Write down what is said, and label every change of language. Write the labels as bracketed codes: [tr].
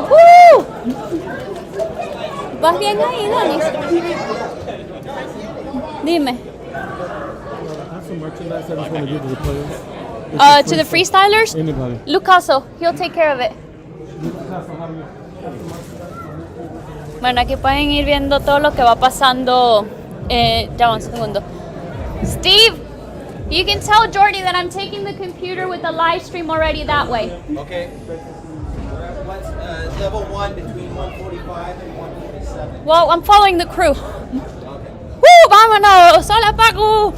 [es] ¡Woo! ¿Vas bien ahí, Donis? Dime. [en] To the freestylers? Lucaso, he'll take care of it. [es] Bueno, aquí pueden ir viendo todo lo que va pasando. Ya un segundo. [en] Steve, you can tell Jordy that I'm taking the computer with the live stream already that way. Okay. Level 1 between 145 and 147. Well, I'm following the crew. [es] ¡Vámonos! ¡Hola, Paco!